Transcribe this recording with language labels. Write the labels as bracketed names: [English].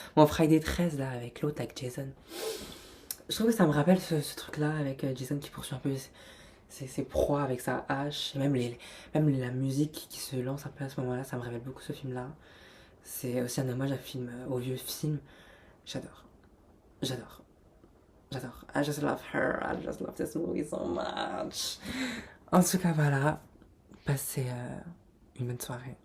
[French] Bon, Friday 13 là, avec l'autre, avec Jason. Je trouve que ça me rappelle ce truc-là avec Jason qui poursuit un peu ses proies avec sa hache. Et même la musique qui se lance un peu à ce moment-là, ça me rappelle beaucoup ce film-là. C'est aussi un hommage au vieux film. J'adore. J'adore. J'adore. [English] I just love her. I just love this movie so much. [French] En tout cas, voilà. Passez une bonne soirée.